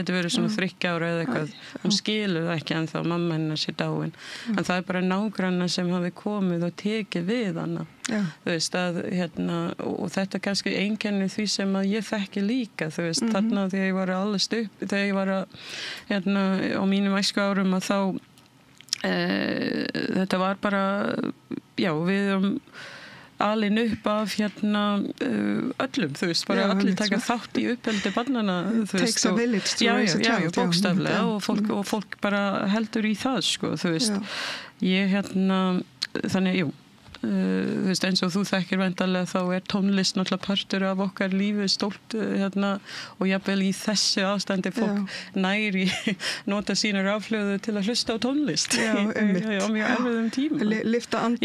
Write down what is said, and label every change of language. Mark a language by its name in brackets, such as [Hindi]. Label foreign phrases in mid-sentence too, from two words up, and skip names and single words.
[Icelandic] gæti verið svona 3 ára eða eitthvað, hún skilur það ekki ennþá mamma hennar sé dáin en það bara nágranna sem hafi komið og tekið við hana þú veist að og þetta kannski einkenni því sem að ég þekki líka þú veist, þarna þegar ég var allast upp þegar ég var á mínum æsku árum að þá þetta var bara við alin upp af öllum, þú veist, bara allir taka þátt í uppeldi barnanna, þú veist, [English] takes a village to raise a child, [Icelandic] bókstaflega og fólk bara heldur í það, sko, þú veist ég þannig, þú veist, eins og þú þekkir væntanlega þá tónlist náttúrulega partur af okkar lífi stórt og jafnvel í þessu ástandi fólk næri nota sína rafhlöðu til að hlusta á tónlist á mjög erfiðum tíma